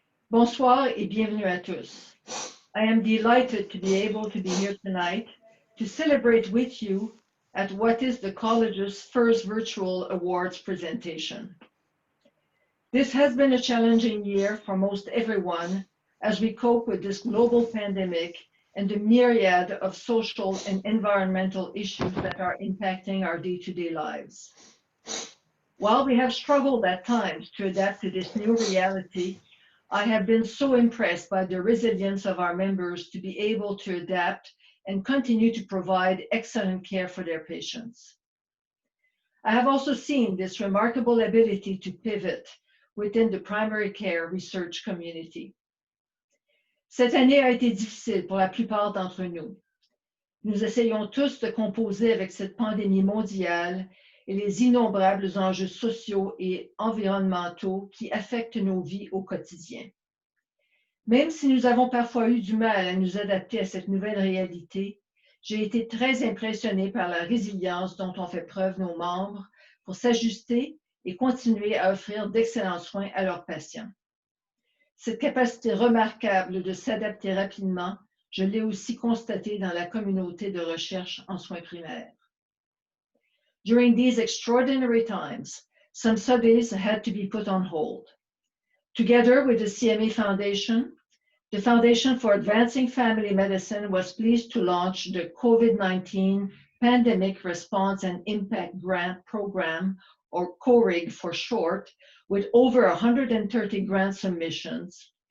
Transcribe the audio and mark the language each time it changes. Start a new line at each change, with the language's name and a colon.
French: Bonsoir et bienvenue à tous.
English: I am delighted to be able to be here tonight to celebrate with you at what is the college's first virtual awards presentation. This has been a challenging year for most everyone as we cope with this global pandemic and the myriad of social and environmental issues that are impacting our day-to-day lives. While we have struggled at times to adapt to this new reality, I have been so impressed by the resilience of our members to be able to adapt and continue to provide excellent care for their patients. I have also seen this remarkable ability to pivot within the primary care research community.
French: Cette année a été difficile pour la plupart d'entre nous. Nous essayons tous de composer avec cette pandémie mondiale et les innombrables enjeux sociaux et environnementaux qui affectent nos vies au quotidien. Même si nous avons parfois eu du mal à nous adapter à cette nouvelle réalité, j'ai été très impressionnée par la résilience dont ont fait preuve nos membres pour s'ajuster et continuer à offrir d'excellents soins à leurs patients. Cette capacité remarquable de s'adapter rapidement, je l'ai aussi constatée dans la communauté de recherche en soins primaires.
English: During these extraordinary times, some studies had to be put on hold. Together with the CMA Foundation, the Foundation for Advancing Family Medicine was pleased to launch the COVID-19 Pandemic Response and Impact Grant Program, or CORIG for short, with over 130 grant submissions.